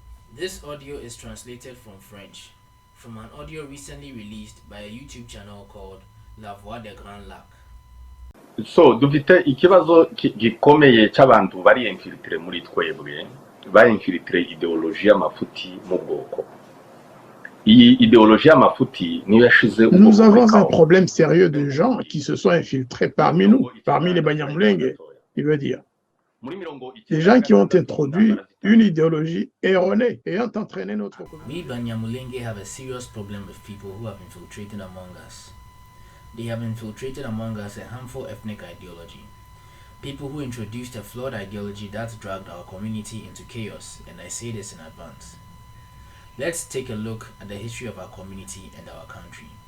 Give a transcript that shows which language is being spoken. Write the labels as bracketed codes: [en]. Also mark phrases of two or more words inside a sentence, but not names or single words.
[en] This audio is translated from French from an audio recently released by a YouTube channel called La Voix des Grands Lacs. [rw] So dufite ikibazo gikomeye cy'abantu bari infiltre muri twebwe [fr] infiltre ideologie [rw] y'amafuti mu bwoko. Iyi ideologie y'amafuti niyo yashize [fr] Nous avons un problème sérieux de gens qui se sont infiltrés parmi nous, parmi les Banyamulenge, il veut dire. Des gens qui ont introduit une idéologie erronée ayant entraîné notre communauté. [en] We Banyamulenge have a serious problem with people who have infiltrated among us. They have infiltrated among us a harmful ethnic ideology. People who introduced a flawed ideology that dragged our community into chaos, and I say this in advance. Let's take a look at the history of our community and our country.